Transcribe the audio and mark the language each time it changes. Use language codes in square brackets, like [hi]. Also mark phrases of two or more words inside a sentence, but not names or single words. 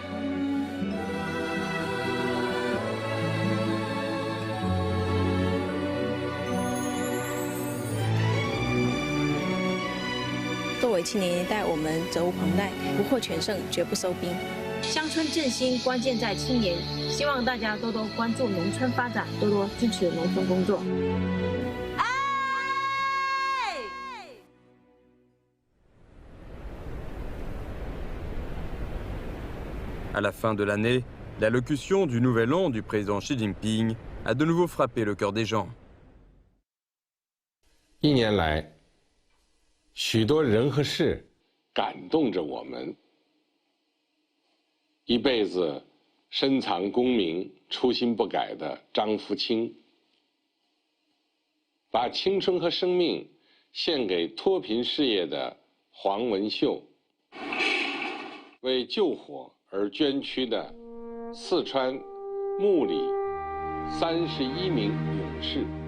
[zh] « 作为青年一代，我们责无旁贷，不获全胜，绝不收兵。乡村振兴关键在青年，希望大家多多关注农村发展，多多支持农村工作。” [fr] À la fin de l'année, l'allocution du Nouvel An du président Xi Jinping a de nouveau frappé le cœur des gens. [zh] 1 年来，许多人和事感动着我们。一辈子深藏功名、初心不改的张福清，把青春和生命献给脱贫事业的黄文秀，为救火而捐躯的四川木里31名勇士。